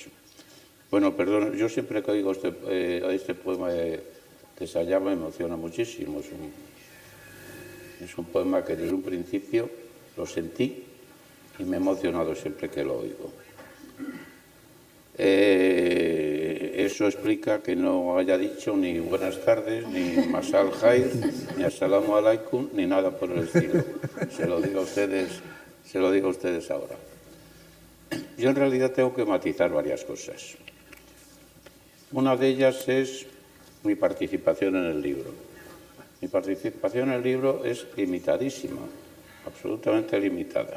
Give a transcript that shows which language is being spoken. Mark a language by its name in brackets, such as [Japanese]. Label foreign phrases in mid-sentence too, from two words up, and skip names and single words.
[Spanish] Bueno, perdón, yo siempre que oigo este poema de Sayab me emociona muchísimo. Es un poema que desde un principio lo sentí y me he emocionado siempre que lo oigo. Eso explica que no haya dicho ni buenas tardes, ni [Arabic] مساء الخير, [Spanish] ni [Arabic] السلام عليكم, [Spanish] ni nada por el estilo. Se lo digo a ustedes ahora. Yo en realidad tengo que matizar varias cosas. Una de ellas es mi participación en el libro. Mi participación en el libro es limitadísima, absolutamente limitada.